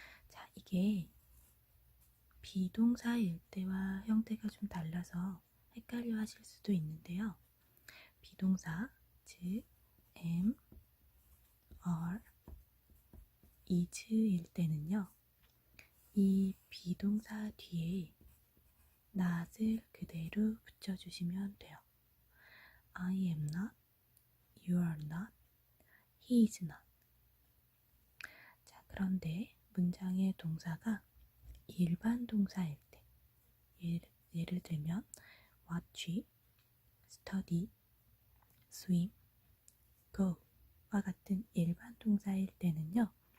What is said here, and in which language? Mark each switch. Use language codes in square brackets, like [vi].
[ko] 자, 이게 비동사일 때와 형태가 좀 달라서 헷갈려 하실 수도 있는데요. 비동사, 즉 am, are, is일 때는요. 이 비동사 뒤에 not을 그대로 붙여주시면 돼요. [en] I am not, you are not, he is not. [ko] 자, 그런데 문장의 동사가 일반 동사일 때 예를 들면 watch, study, swim, go 와 같은 일반 동사일 때는요.